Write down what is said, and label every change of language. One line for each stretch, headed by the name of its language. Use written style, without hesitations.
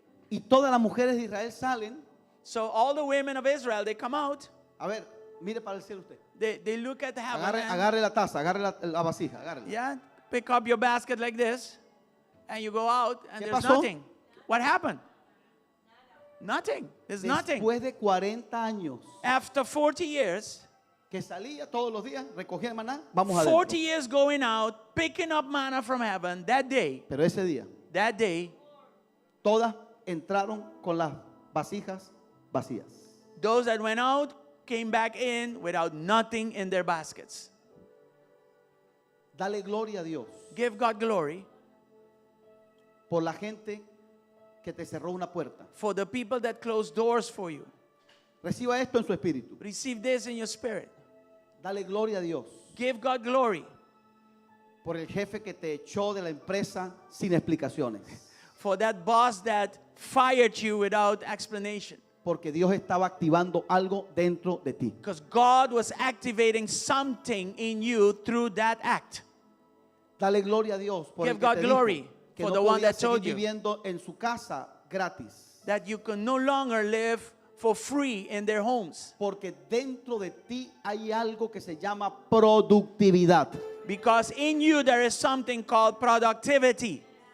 Spanish: Y todas las mujeres de Israel salen.
English: So all the women of Israel, they come out,
Spanish: A ver, mire para el cielo usted.
English: they look at heaven,
Spanish: Agarre,
English: and,
Spanish: agarre la taza, agarre la vasija, agárrela.
English: yeah, pick up your basket like this, and you go out, and
Spanish: ¿Qué
English: there's
Spanish: pasó?
English: nothing. What happened? Nothing. There's nothing.
Spanish: Después de 40 años
English: After 40 years,
Spanish: que salía todos los días, recogía el maná, vamos
English: 40
Spanish: adentro.
English: years going out, picking up manna from heaven, that day,
Spanish: Pero ese día, todas entraron con las vasijas vacías.
English: those that went out came back in without nothing in their baskets.
Spanish: Dale gloria a Dios
English: Give God glory
Spanish: por la gente que te cerró una puerta.
English: for the people that close doors for you.
Spanish: Reciba esto en su espíritu.
English: Receive this in your spirit.
Spanish: Dale gloria a Dios
English: Give God glory
Spanish: por el jefe que te echó de la empresa sin explicaciones.
English: for that boss that fired you without explanation.
Spanish: Porque Dios estaba activando algo dentro de ti.
English: Because God was activating something in you through that act.
Spanish: Dale gloria a Dios por
English: Give
Spanish: el que
English: God
Spanish: te
English: glory
Spanish: dijo que
English: for
Spanish: no
English: the one
Spanish: podía
English: that
Spanish: seguir
English: told you.
Spanish: viviendo en su casa gratis.
English: That you can no longer live for free in their homes.
Spanish: Porque dentro de ti hay algo que se llama productividad.
English: Because in you there is something called productivity.